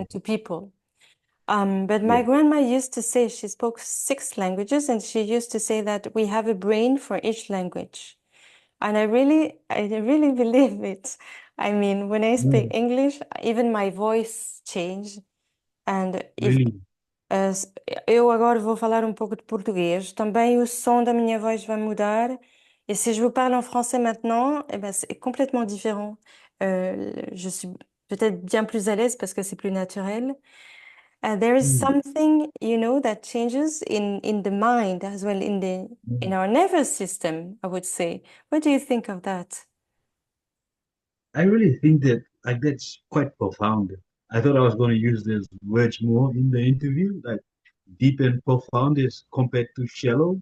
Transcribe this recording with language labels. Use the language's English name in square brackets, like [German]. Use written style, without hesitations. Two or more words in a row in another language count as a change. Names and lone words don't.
[English] listening to people. But my yeah. grandma used to say she spoke 6 languages, and she used to say that we have a brain for each language. And I really believe it. I mean, when I speak Mm, English, even my voice changed. And if really? [Portuguese] eu agora vou falar um pouco de português, também o som da minha voz vai mudar. [French] Et si je vous parle en français maintenant, eh ben, c'est complètement différent. Je suis peut-être bien plus à l'aise parce que c'est plus naturel. [English] There is Mm, something, that changes in the mind as well, in mm. our nervous system, I would say. What do you think of that? I really think that like that's quite profound. I thought I was going to use those words more in the interview, like deep and profound as compared to shallow.